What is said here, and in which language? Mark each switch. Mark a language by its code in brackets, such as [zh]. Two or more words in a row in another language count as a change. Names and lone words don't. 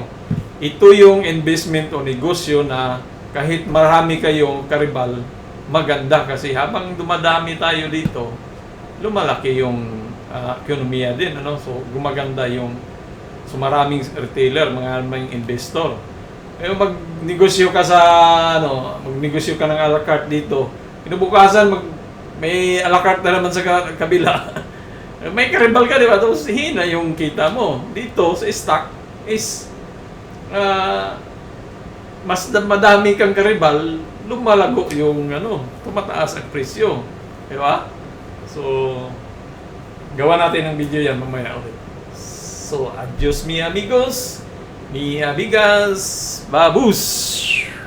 [tl] Ito yung investment o negosyo na kahit marami kayong karibal, maganda kasi habang dumadami tayo dito, lumalaki yung ekonomiya din. So, gumaganda so maraming retailer, maraming investor. Magnegosyo ka magnegosyo ka ng a la carte dito. Kinabukasan, may a la carte na naman sa kabila. May karibal ka, di ba? Tapos hina yung kita mo. Dito, sa stock, is mas madami kang karibal, lumalago yung tumataas ang presyo. Di ba? So, gawa natin ng video yan mamaya ulit. So, [es] adios mi amigos, mi amigas, babus!